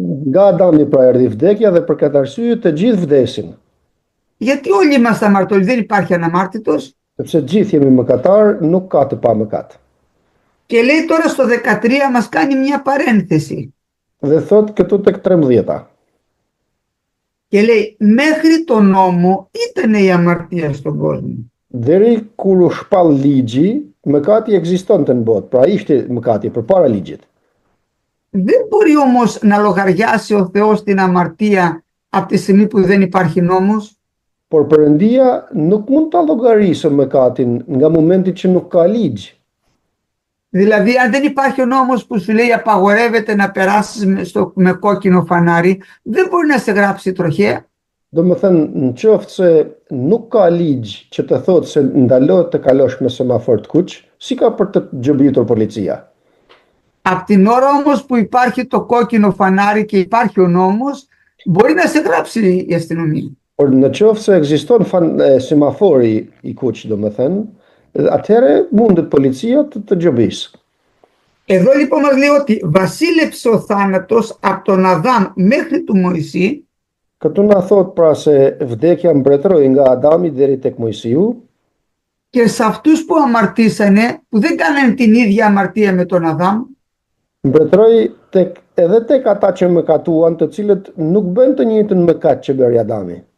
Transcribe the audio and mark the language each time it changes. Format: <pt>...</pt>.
<sq>Nga Adami pra erdhi vdekja dhe për këtë arsye të gjithë vdesin.</sq> <el>Γιατί όλοι είμαστε αμαρτωλοί, δεν υπάρχει αναμάρτητος.</el> <sq>Sepse gjithë jemi mëkatar, nuk ka të pa mëkat.</sq> <el>Και λέει τώρα στο 13 μας κάνει μια παρένθεση.</el> <sq>Dhe thot këtu tek 13.</sq> <el>Και λέει μέχρι τον νόμο ήταν η αμαρτία στον κόσμο.</el> <sq>Deri kur u shpall ligji, mëkati ekzistonte në botë, pra ishte mëkati përpara ligjit.</sq> <el>Δεν μπορεί όμως να λογαριάσει ο Θεός την αμαρτία από τη στιγμή που δεν υπάρχει νόμος.</el> <sq>Por Perëndia nuk mund ta llogarisë mëkatin nga momenti që nuk ka ligj.</sq> <el>Δηλαδή αν δεν υπάρχει ο νόμος που σου λέει απαγορεύεται να περάσεις με κόκκινο φανάρι, δεν μπορεί να σε γράψει τροχέα.</el> <sq>Domethënë, në qoftë se nuk ka ligj që të thotë se ndalohet të kalosh me semafor të kuq, si ka për të gjëbritur policia.</sq> <el>Απ' την ώρα όμως που υπάρχει το κόκκινο φανάρι και υπάρχει ο νόμος, μπορεί να σε γράψει η αστυνομία.</el> <sq>Por në qoftë se ekziston semafori i kuq, domethënë, atëherë mundet policia të gjobisë.</sq> <el>Εδώ λοιπόν μας λέει ότι βασίλεψε ο θάνατος από τον Αδάμ μέχρι του Μωυσή.</el> <sq>Këtu na thot pra se vdekja mbretëroi nga Adami deri tek Mojsiu.</sq> <el>Και σε αυτούς που αμαρτήσανε, που δεν κάνανε την ίδια αμαρτία με τον Αδάμ.</el> <sq>mbretëroi edhe tek ata që mëkatuan, të cilët nuk bën të njëjtën mëkat që bëri Adami.</sq>